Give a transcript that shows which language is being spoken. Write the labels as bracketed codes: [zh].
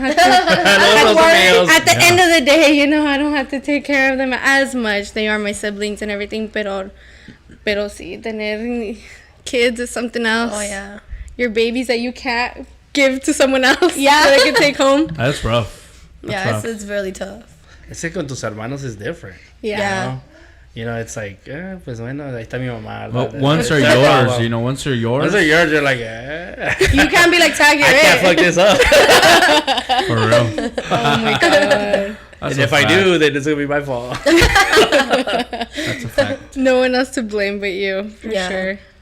[en] I don't have to at the end of the day, I don't have to take care of them as much. They are my siblings and everything, [es] pero sí, tener [en] kids is something else. Oh, yeah. Your babies that you can't give to someone else that they can take home. That's rough. It's really tough. It's like [es] con tus hermanos [en] is different. Yeah. It's like, [es] pues bueno, ahí está mi mamá. [en] Well, once they're yours, once they're yours. Once they're yours, you're like, You can't be like, tag, you're I can't fuck this up. For real. Oh my God. And if I do, then it's going to be my fault. That's a fact. No one else to blame but you, for sure.